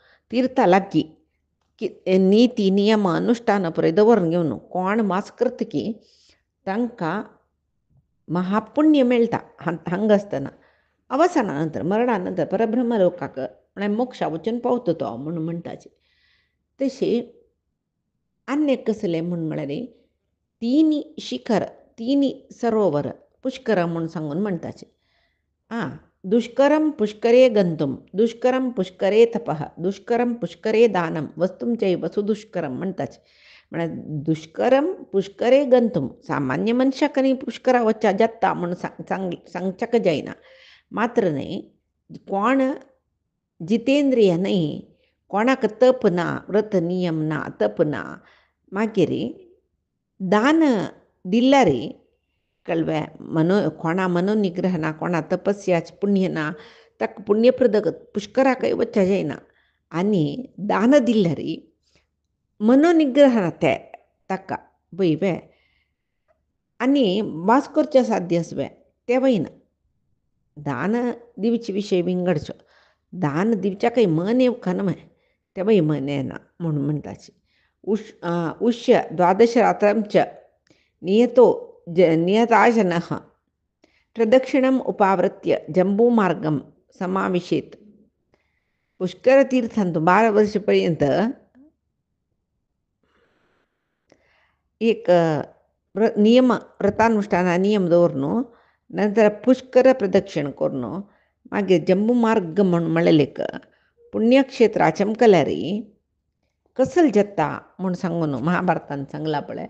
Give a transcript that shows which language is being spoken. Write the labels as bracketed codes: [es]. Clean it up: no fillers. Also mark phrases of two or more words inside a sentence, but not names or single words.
[kok] तीर्था लागगी की नीती नियम अनुष्ठान पुरे दवरून घेवन कोण मास करता की तांकां महापुण्य मेळटा हांगासतना अवसानानंतर मरणानंतर परब्रह्म लोकाक म्हळ्यार मोक्षा वचून पावता तो म्हणून म्हणटाचे. तशें अन्य कसलें म्हळ्यार तिनी शिखर तिनी सरोवर पुष्कर म्हणून सांगून म्हणटाचे. [sa] दुष्करम पुष्करे गंतुम दुष्करम पुष्करे तपः दुष्करम पुष्करे दानम वस्तुम चैव सुदुष्करम म्हणटाचे. [kok] म्हळ्यार [sa] दुष्करम पुष्करे गंतुम [kok] सामान्य मनशाकनी पुष्करा वच्चा जत्ता म्हणून सांगच्याक जायना. मात्र न्ही कोण जितेंद्रिय न्ही कोणाक तप ना व्रत नियम ना तप ना मागीर दान दिल्यार कळ्ळें कोणा मनोनिग्रह ना कोणा तपस्याच पुण्य ना ताका पुण्यप्रद पुष्कराकय वच्चा जायना. आनी दान दिल्यार मनोनिग्रह ना ताका पळय आनी वास करचें साध्य आसवें तें वयना. दान दिवचे विशय विंगडचो दान दिवच्याकय मन येवका न्हय तें वय मन येना म्हणून म्हणटाचे. [sa] उष्य द्वादश रात्रांच नियतो नियताजनः प्रदक्षिणम् उपावृत्य जम्बूमार्गं समाविशेत. [kok] पुष्करतीर्थांत 12 वर्षपर्यंत एक नियम व्रतानुष्ठान नियम दवरून नंतर पुष्कर प्रदक्षिण करून मागीर जम्बू मार्ग म्हणून म्हणलेलेक पुण्यक्षेत्र चमकल्यार कसल जाता म्हूण सांगून महाभारतान सांगला पळय.